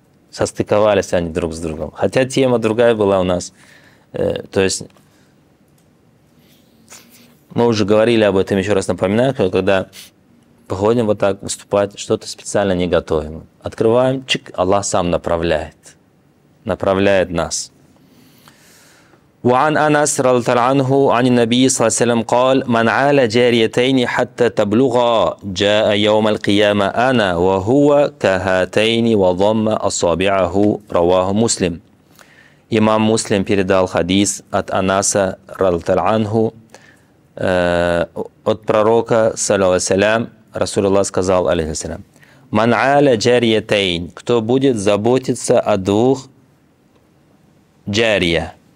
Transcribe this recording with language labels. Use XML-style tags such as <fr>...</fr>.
<ru>Состыковались они друг с другом. Хотя тема другая была у нас. То есть мы уже говорили об этом, еще раз напоминаю, когда походим вот так выступать, что-то специально не готовим. Открываем, чик, Аллах сам направляет нас.</ru> <ar>وعن أنس رضي الله عنه عن النبي صلى الله عليه وسلم قال من عال جاريتين حتى تبلغا جاء يوم القيامة أنا وهو كهاتين وضم أصابعه رواه مسلم.</ar> <ru>Имам Муслим передал хадис от Анаса</ru> <ar>رضي الله عنه</ar> <ru>от пророка саллаллаху алейхи ва саллям. Расулуллах сказал алейхи салям:</ru> <ar>«Ман аля джариятейн»,</ar> <ru>кто будет заботиться о двух джария.</ru>